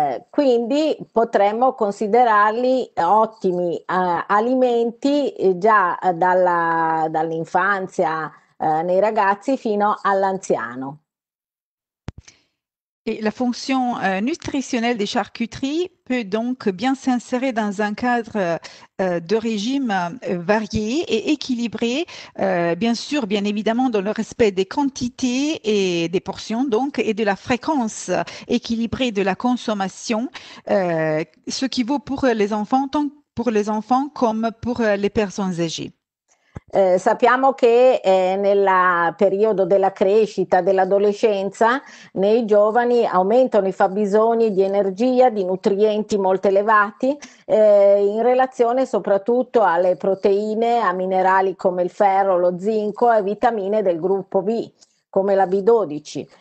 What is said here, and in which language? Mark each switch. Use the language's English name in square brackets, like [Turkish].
[Italian] Quindi potremmo considerarli ottimi alimenti già dall'infanzia nei ragazzi fino all'anziano. [French] Et la fonction nutritionnelle des charcuteries peut donc bien s'insérer dans un cadre de régime varié et équilibré, bien sûr, bien évidemment, dans le respect des quantités et des portions, donc, et de la fréquence équilibrée de la consommation, ce qui vaut pour les enfants, tant pour les enfants comme pour les personnes âgées. [Italian] Sappiamo che nel periodo della crescita, dell'adolescenza, nei giovani aumentano i fabbisogni di energia, di nutrienti molto elevati, in relazione soprattutto alle proteine, a minerali come il ferro, lo zinco e vitamine del gruppo B, come la B12.